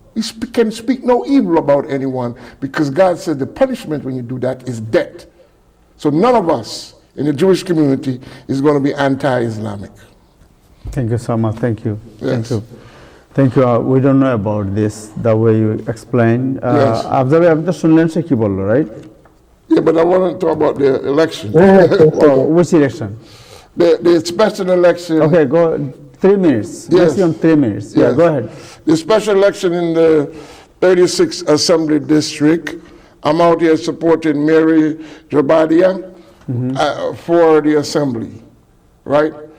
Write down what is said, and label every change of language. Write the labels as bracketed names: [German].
[English] We can speak no evil about anyone because God said the punishment when you do that is death. So none of us in the Jewish community is going to be anti-Islamic. Thank you so much. Thank you. Yes. Thank you. Thank you. We don't know about this, the way you explain. Yes. [Bangla] আপনি শুনলেন সে কি বললো, [English] right? Yeah, but I want to talk about the election. Which election? The special election. Okay, go 3 minutes. Yes. Maximum 3 minutes. Yeah, Yes. go ahead. The special election in the 36th Assembly District, I'm out here supporting Mary Jabadia for the Assembly, right?